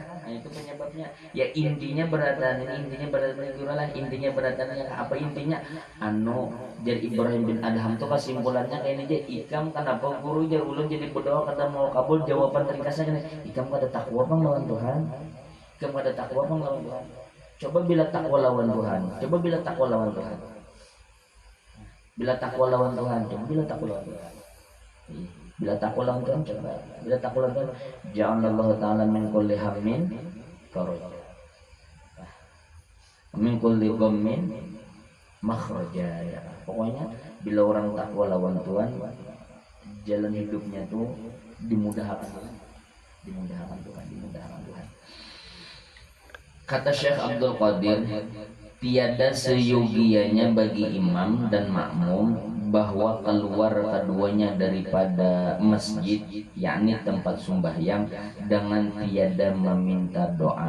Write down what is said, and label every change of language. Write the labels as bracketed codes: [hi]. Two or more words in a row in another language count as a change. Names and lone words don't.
[bjn] Nah itu penyebabnya ya intinya beratan apa intinya anu jadi Ibrahim bin Adham tuh kesimpulannya kayak ini aja, ikam kenapa guru jar ulun jadi berdoa kata mau kabul, jawaban ringkasnya kan ikam kada takwa bang lawan Tuhan, coba bila takwa lawan Tuhan [ar] جعل الله تعالى من كل هم فرجا من كل غم مخرجا [bjn] ya. Pokoknya bila orang takwa lawan Tuhan jalan hidupnya tuh dimudahkan Tuhan. [id] Kata Syekh Abdul Qadir, tiada seyogianya bagi imam dan makmum bahwa keluar keduanya daripada masjid yakni tempat sembahyang dengan tiada meminta doa.